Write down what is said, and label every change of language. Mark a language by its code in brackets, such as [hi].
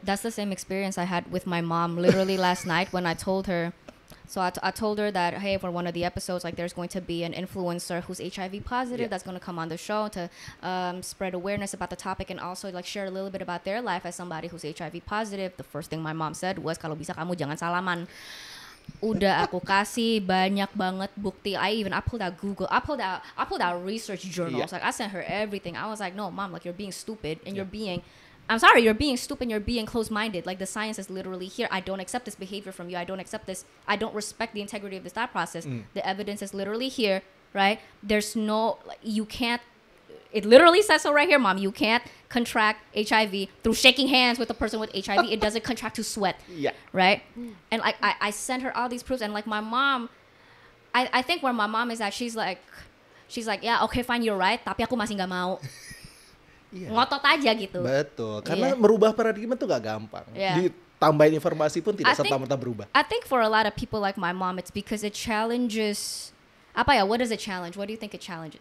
[en] That's the same experience I had with my mom literally last night when I told her. So I told her that, hey, for one of the episodes, like there's going to be an influencer who's HIV positive that's going to come on the show to spread awareness about the topic and also like share a little bit about their life as somebody who's HIV positive. The first thing my mom said was, [id] kalau bisa kamu jangan salaman. Udah aku kasih banyak banget bukti. [en] I pulled out Google. I pulled out research journals. Like I sent her everything. I was like, no, mom, like you're being stupid and I'm sorry, you're being stupid, you're being closed-minded. Like the science is literally here. I don't accept this behavior from you. I don't accept this. I don't respect the integrity of this thought process. The evidence is literally here, right? There's no, you can't, it literally says so right here, mom. You can't contract HIV through shaking hands with a person with HIV. It doesn't contract to sweat, right? And like I sent her all these proofs, and like my mom, I think where my mom is at, she's like, yeah, okay, fine, you're right. [id] Tapi aku masih nggak mau. Ngotot aja gitu. Betul, karena merubah paradigma tuh gak gampang. Ditambahin informasi pun tidak serta-merta berubah. [en] I think for a lot of people like my mom, it's because it challenges, what does it challenge? What do you think it challenges?